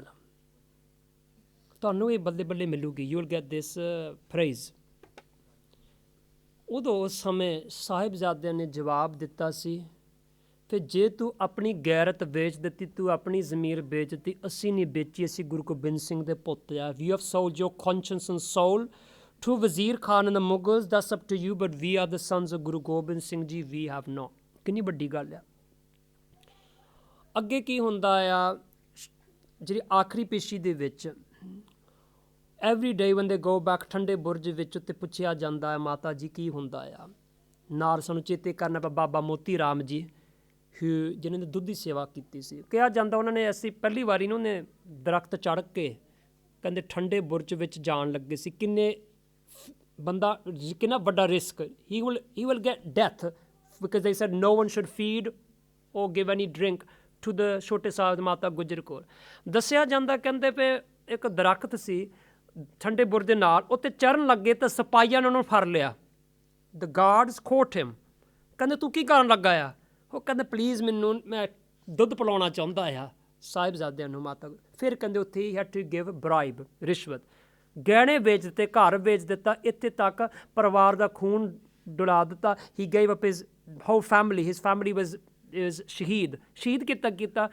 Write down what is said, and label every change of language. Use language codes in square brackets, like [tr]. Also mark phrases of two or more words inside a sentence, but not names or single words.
[pa] ਤੁਹਾਨੂੰ ਇਹ ਬੱਲੇ ਬੱਲੇ ਮਿਲੂਗੀ, [en] you will get this prize. [pa] ਉਦੋਂ ਉਸ ਸਮੇਂ ਸਾਹਿਬਜ਼ਾਦਿਆਂ ਨੇ ਜਵਾਬ ਦਿੱਤਾ ਸੀ, ਫਿਰ ਜੇ ਤੂੰ ਆਪਣੀ ਗੈਰਤ ਵੇਚ ਦਿੱਤੀ, ਤੂੰ ਆਪਣੀ ਜ਼ਮੀਰ ਵੇਚ ਦਿੱਤੀ, ਅਸੀਂ ਨਹੀਂ ਵੇਚੀ, ਅਸੀਂ ਗੁਰੂ ਗੋਬਿੰਦ ਸਿੰਘ ਦੇ ਪੁੱਤ ਆ। [en] you have sold your conscience and soul to Wazir Khan and the Mughals, that's up to you, but we are the sons of Guru Gobind Singh Ji, we have not। [pa] ਕਿੰਨੀ ਵੱਡੀ ਗੱਲ ਆ। ਅੱਗੇ ਕੀ ਹੁੰਦਾ ਆ, ਜਿਹੜੀ ਆਖਰੀ ਪੇਸ਼ੀ ਦੇ ਵਿੱਚ [en] every day when they go back, [pa] ਠੰਡੇ ਬੁਰਜ ਵਿੱਚ ਉੱਤੇ ਪੁੱਛਿਆ ਜਾਂਦਾ ਹੈ, ਮਾਤਾ ਜੀ ਕੀ ਹੁੰਦਾ ਆ। ਨਾਲ ਸਾਨੂੰ ਚੇਤੇ ਕਰਨਾ ਪਿਆ ਬਾਬਾ ਮੋਤੀ ਰਾਮ ਜੀ, ਜਿਨ੍ਹਾਂ ਨੇ ਦੁੱਧ ਦੀ ਸੇਵਾ ਕੀਤੀ ਸੀ। ਕਿਹਾ ਜਾਂਦਾ ਉਹਨਾਂ ਨੇ, ਅਸੀਂ ਪਹਿਲੀ ਵਾਰੀ ਨੂੰ ਉਹਨੇ ਦਰਖਤ ਚੜ੍ਹ ਕੇ ਕਹਿੰਦੇ ਠੰਡੇ ਬੁਰਜ ਵਿੱਚ ਜਾਣ ਲੱਗੇ ਸੀ। ਕਿੰਨੇ ਬੰਦਾ, ਕਿੰਨਾ ਵੱਡਾ ਰਿਸਕ। [en] he will get death because they said no one should feed or give any drink to the [pa] ਛੋਟੇ ਸਾਹਿਬ [en] ਮਾਤਾ ਗੁਜਰ ਕੌਰ। [pa] ਦੱਸਿਆ ਜਾਂਦਾ ਕਹਿੰਦੇ ਪਏ ਇੱਕ ਦਰਖਤ ਸੀ ਠੰਡੇ ਬੁਰਜ ਦੇ ਨਾਲ, ਉੱਤੇ ਚੜ੍ਹਨ ਲੱਗੇ ਤਾਂ ਸਿਪਾਹੀਆਂ ਨੇ ਉਹਨੂੰ ਫੜ ਲਿਆ। [en] the guards caught him। [pa] ਕਹਿੰਦੇ ਤੂੰ ਕੀ ਕਰਨ ਲੱਗਾ ਆ? ਉਹ ਕਹਿੰਦੇ ਪਲੀਜ਼ ਮੈਨੂੰ, ਮੈਂ ਦੁੱਧ ਪਿਲਾਉਣਾ ਚਾਹੁੰਦਾ ਆ ਸਾਹਿਬਜ਼ਾਦਿਆਂ ਨੂੰ ਮਾਤਾ। ਫਿਰ ਕਹਿੰਦੇ ਉੱਥੇ ਹੀ [en] had to give bribe, [pa] ਰਿਸ਼ਵਤ। ਗਹਿਣੇ ਵੇਚ ਦਿੱਤੇ, ਘਰ ਵੇਚ ਦਿੱਤਾ, ਇੱਥੇ ਤੱਕ ਪਰਿਵਾਰ ਦਾ ਖੂਨ ਡੁਲਾ ਦਿੱਤਾ। [en] he gave up his whole family, his family was [pa] ਸ਼ਹੀਦ ਕੀਤਾ।